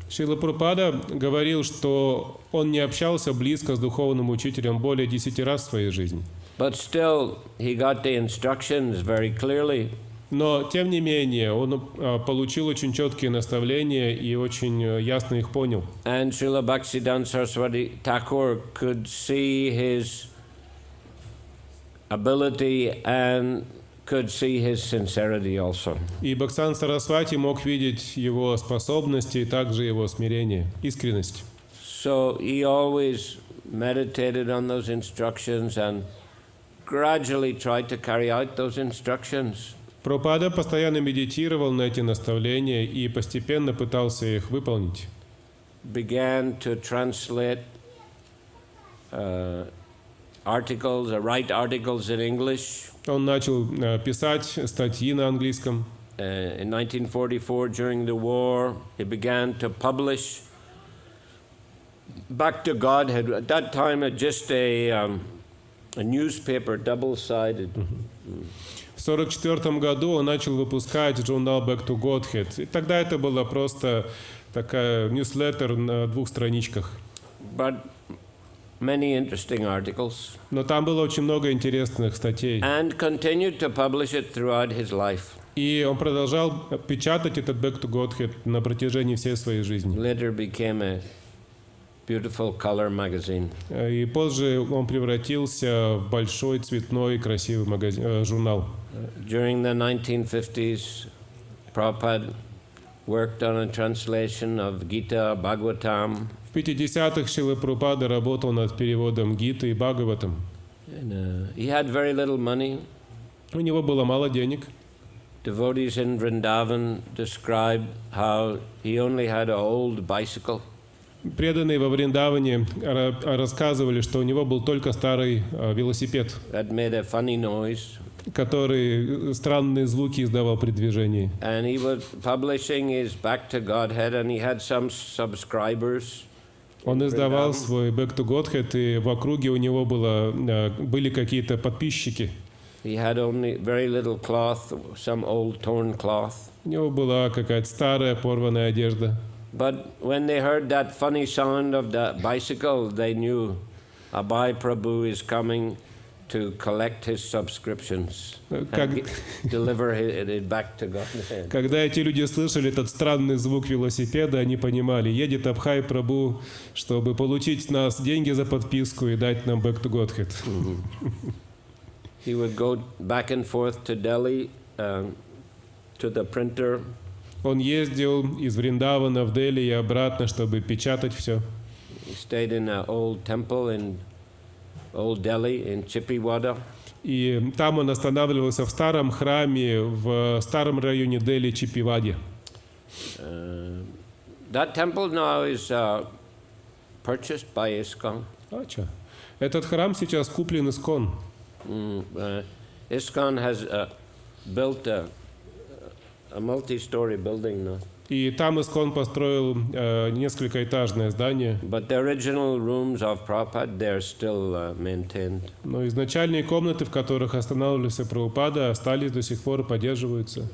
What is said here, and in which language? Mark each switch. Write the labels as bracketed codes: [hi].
[ru] Шрила Прабхупада говорил, что он не общался близко с духовным учителем более 10 раз в своей жизни. [en] But still, he got the instructions very clearly. [ru] Но, тем не менее, он получил очень четкие наставления и очень ясно их понял. [en] And Srila Bhaktisiddhanta Saraswati Thakur could see his ability and could see his sincerity also. [ru] И Бхактисиданта Сарасвати мог видеть его способности и также его смирение, искренность. [en] So he always meditated on those instructions and gradually tried to carry out those instructions. [ru] Прабхупада постоянно медитировал на эти наставления и постепенно пытался их выполнить. [en] Began to translate articles, write articles in English. [ru] Он начал писать статьи на английском. [en] In 1944, during the war, he began to publish Back to Godhead. At that time, just a newspaper, double-sided. [ru] В 1944 году он начал выпускать журнал Back to Godhead. И тогда это была просто такая ньюслеттер на 2 страничках. [en] But many interesting articles. [ru] Но там было очень много интересных статей. [en] And continued to publish it throughout his life. [ru] И он продолжал печатать этот Back to Godhead на протяжении всей своей жизни. [en] Later became a beautiful color magazine. [ru] И позже он превратился в большой цветной красивый журнал. [en] During the 1950s, Prabhupada worked on a translation of Gita, Bhagavatam. [ru] В 50-х Шрила Прабхупада работал над переводом Гиты и Бхагаватам. [en] And, he had very little money. [ru] У него было мало денег. [en] Devotees in Vrindavan described how he only had an old bicycle. [ru] Преданные во Вриндаване рассказывали, что у него был только старый велосипед, [en] That made a funny noise. [ru] который странные звуки издавал при движении. [en] And he was publishing his Back to Godhead, and he had some subscribers. [ru] Он издавал свой Back to Godhead, и в округе у него были какие-то подписчики. [en] He had only very little cloth, some old torn cloth. [ru] У него была какая-то старая порванная одежда. [en] But when they heard that funny sound of the bicycle, they knew Abhay Prabhu is coming to collect his subscriptions and deliver it back to Godhead. [ru] Когда эти люди слышали этот странный звук велосипеда, они понимали, едет Абхай Прабху, чтобы получить с нас деньги за подписку и дать нам Back to Godhead. [en] He would go back and forth to Delhi to the printer. [ru] Он ездил из Вриндавана в Дели и обратно, чтобы печатать все. [en] He stayed in an old temple in Old Delhi in Chippiwada. [ru] И там он останавливался в старом храме в старом районе Дели Чиппиваде. [en] That temple now is purchased by ISKCON. [ru] Этот храм сейчас куплен ISKCON. [en] ISKCON has built a multi-story building now. [ru] И там ISKCON построил несколькоэтажное здание. [en] But the original rooms of Prabhupada, they're still maintained. [ru] Но изначальные комнаты, в которых останавливался Прабхупада, остались до сих пор и поддерживаются.